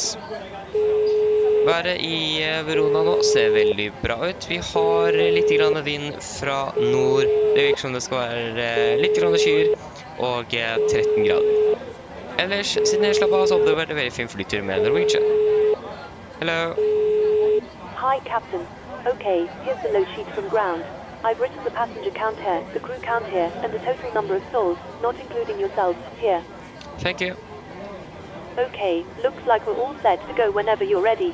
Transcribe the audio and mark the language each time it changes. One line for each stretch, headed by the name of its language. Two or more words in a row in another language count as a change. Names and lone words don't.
Norwegian: Været i Verona nå ser veldig bra ut. Vi har litt grann vind fra nord. Det virker som det skal være litt grann skyer og 13 grader. Ellers, siden jeg slapp av, så hadde det vært en veldig fin flytur med Norwegian.
English: Hello. Hi, Captain. Okay, here's the load sheet from ground. I've written the passenger count here, the crew count here, and the total number of souls, not including yourselves, here. Thank you. Okay, looks like we're all set to go whenever you're ready.